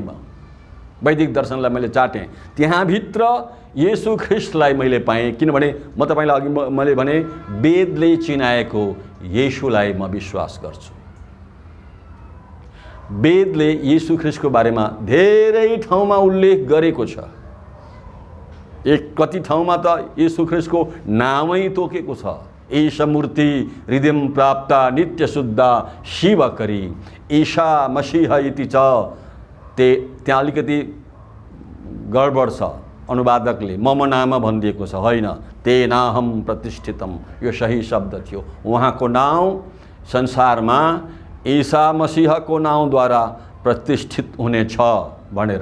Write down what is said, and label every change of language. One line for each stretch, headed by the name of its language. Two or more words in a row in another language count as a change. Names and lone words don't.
Nepali: म वैदिक दर्शनलाई मैले चाटेँ। त्यहाँभित्र येशू ख्रिस्टलाई मैले पाएँ, किनभने म तपाईँलाई अघि मैले भने वेदले चिनाएको येशूलाई म विश्वास गर्छु। वेदले येशू ख्रिस्टको बारेमा धेरै ठाउँमा उल्लेख गरेको छ। कति ठाउँमा त येशू ख्रिस्टको नामै तोकेको छ,
Sanskrit: ईश मूर्ति हृदयम प्राप्त नित्य शुद्ध शिवकरी ईशा मसीह इति छ।
Nepali: त्यहाँ अलिकति गडबड छ, अनुवादकले मम नाम भनिदिएको छ, होइन,
Sanskrit: तेनाहम प्रतिष्ठितम,
Nepali: यो सही शब्द थियो। उहाँको नाउँ संसारमा ईसा मसीहको नाउँद्वारा प्रतिष्ठित हुनेछ भनेर।